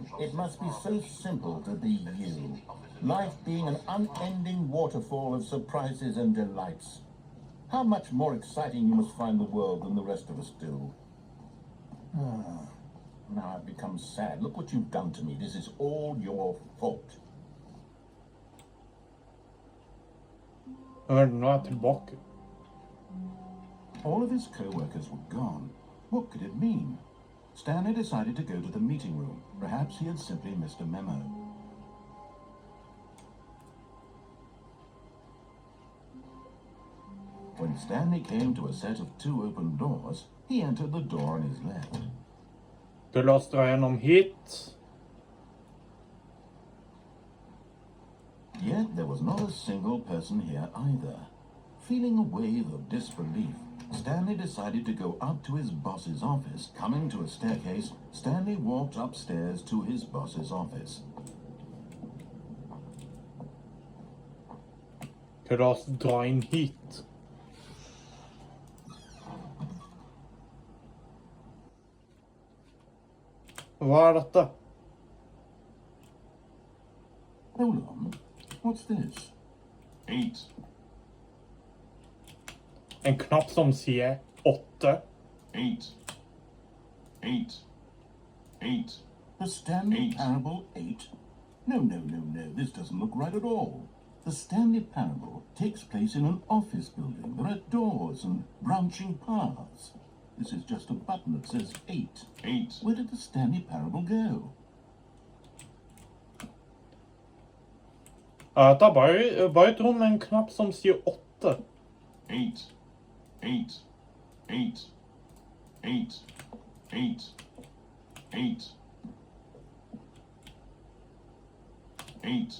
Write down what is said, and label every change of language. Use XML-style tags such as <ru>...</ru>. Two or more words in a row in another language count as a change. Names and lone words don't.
<en>It must be so simple to be you. Life being an unending waterfall of surprises and delights. How much more exciting you must find the world than the rest of us do. Now I've become sad. Look what you've done to me. This is all your fault.</en> <no>Nå er jeg tilbake.</no> <en>All of his co-workers were gone. What could it mean? Stanley decided to go to the meeting room. Perhaps he had simply missed a memo. When Stanley came to a set of 2 open doors, he entered the door on his left.</en> <no>Du la oss dra gjennom hit.</no> <en>Yet there was not a single person here either. Feeling a wave of disbelief, Stanley decided to go up to his boss's office. Coming to a staircase, Stanley walked upstairs to his boss's office.</en> <no>til å dra inn hit. Hva er dette?</no> <en>Hold on. What's this? 8.</en> <no>En knapp som sier 8.</no> <en>8. 8. 8. The Stanley Eight. Parable 8? No. This doesn't look right at all. The Stanley Parable takes place in an office building. There are doors and branching paths. This is just a button that says 8. 8. Where did the Stanley Parable go?</en> <no>Det er bare et rom med en knapp som sier 8.</no> <en>8. 8. 8. 8. 8. 8. 8.</en>